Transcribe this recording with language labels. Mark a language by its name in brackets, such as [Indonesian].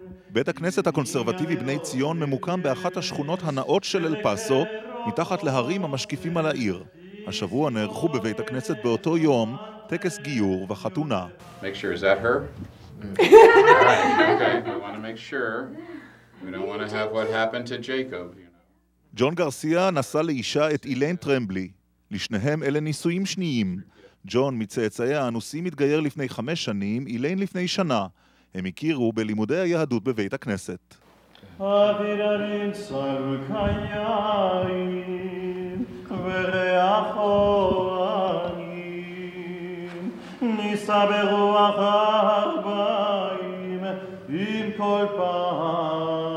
[Hebrew] בית הכנסת הקונסרבטיבי בני ציון ממוקם באחת השכונות הנאות של אל פאסו, מתחת להרים המשקיפים על העיר. השבוע נערכו בבית הכנסת באותו יום טקס גיור וחתונה. [English] Make sure, is that her? Okay, we want to make sure. We don't want to have what happened to Jacob. [Hebrew] ג'ון גרסיה נשא לאישה את איליין טרמבלי. לשניהם אלה נישואים שניים. ג'ון מצאצאי האנוסים מתגייר לפני 5 שנים, איליין לפני שנה. הם הכירו בלימודי היהדות בבית הכנסת. אביררים צלו קיים וריחו עניים נישא ברוח 40 עם כל פעמונים.